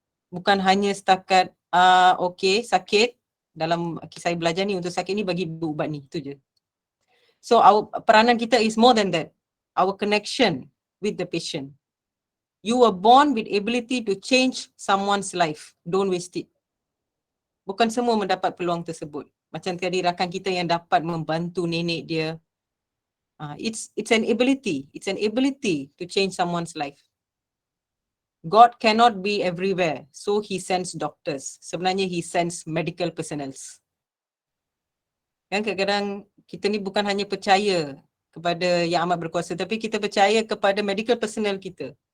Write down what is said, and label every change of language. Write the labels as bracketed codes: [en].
[ms] Bukan hanya setakat okey sakit, dalam saya belajar ni untuk sakit ni bagi ubat ni, itu je. [en] So [ms] peranan kita [en] is more than that. Our connection with the patient. You were born with ability to change someone's life. Don't waste it. [ms] Bukan semua mendapat peluang tersebut. Macam tadi rakan kita yang dapat membantu nenek dia. [en] It's an ability. It's an ability to change someone's life. God cannot be everywhere, so he sends doctors. [ms] Sebenarnya [en] he sends medical personnels. [ms] Kan kadang-kadang kita ni bukan hanya percaya kepada yang amat berkuasa, tapi kita percaya kepada medical personnel kita.